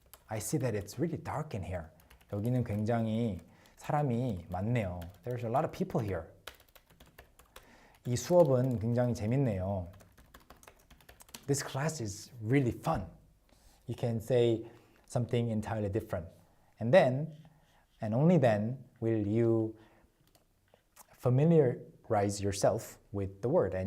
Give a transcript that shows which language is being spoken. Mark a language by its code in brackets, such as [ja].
[en] I see that it's really dark in here. [ko] 여기는 굉장히 사람이 많네요. [en] There's a lot of people here. [ko] 이 수업은 굉장히 재밌네요. [en] This class is really fun. You can say something entirely different. And then, and only then, will you familiarize yourself with the word.